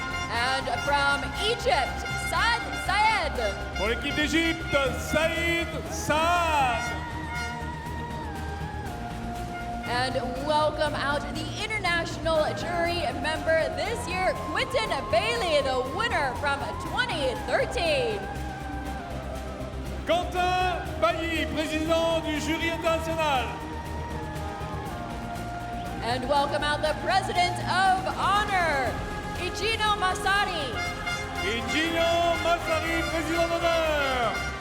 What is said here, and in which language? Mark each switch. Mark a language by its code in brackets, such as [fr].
[en] And from Egypt, Saad Sayed. [fr] Pour l'équipe d'Égypte, Saïd Saad. [en] And welcome out the international jury member this year, Quentin Bailey, the winner from 2013. [fr] Quentin Bailly, président du jury international. [en] And welcome out the president of honor, Igino Masari. [fr] Igino Masari, président d'honneur.